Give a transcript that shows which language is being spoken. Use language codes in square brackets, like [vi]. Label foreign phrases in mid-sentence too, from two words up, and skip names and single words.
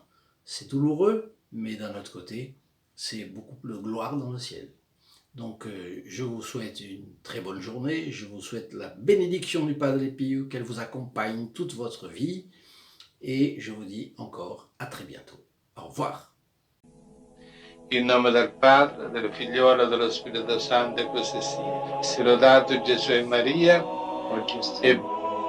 [fr] C'est douloureux, mais d'un autre côté, c'est beaucoup de gloire dans le ciel. Donc, je vous souhaite une très bonne journée, je vous souhaite la bénédiction du Padre Pio, qu'elle vous accompagne toute votre vie, et je vous dis encore à très bientôt. Au revoir. [it] In nome del Padre, del Figliolo e dello Spirito Santo, e così sia. Sia lodato Gesù e Maria, e